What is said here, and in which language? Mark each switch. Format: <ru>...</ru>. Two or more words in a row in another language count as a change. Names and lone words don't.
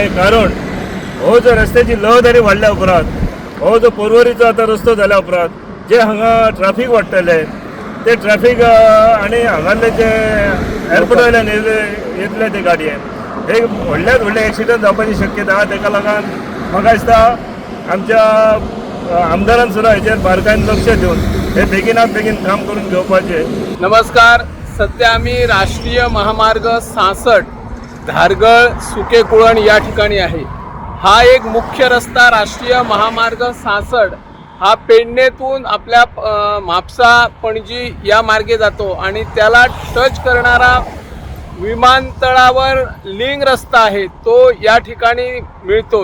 <kok>कारण हो जो रस्त्याची रहदारी वाडल्या उपरांत हो जो पर्वरीचो आतां रस्तो जाल्या उपरांत जे हांगा ट्रॅफीक वाडटले ते ट्रॅफीक आनी हांगाले जे एअरपोर्टा वयल्यान येतले ते गाडयेन हे व्हडल्यात व्हडले एक्सिडंट जावपाची शक्यता आहा. ताका लागून म्हाका दिसता आमच्या आमदारान सुद्दां हेचेर बारकायेन लक्ष दिवन हे बेगिनात बेगीन काम करून घेवपाचें.</kok> <mr>नमस्कार. सध्या आम्ही राष्ट्रीय महामार्ग 66 धारगळ सुकेकुळण या ठिकाणी आहे. हा एक मुख्य रस्ता राष्ट्रीय महामार्ग 66 हा पेडणेतून आपल्या म्हापसा पणजी या मार्गे जातो आणि त्याला टच करणारा विमानतळावर लिंक रस्ता आहे तो या ठिकाणी मिळतो.</mr>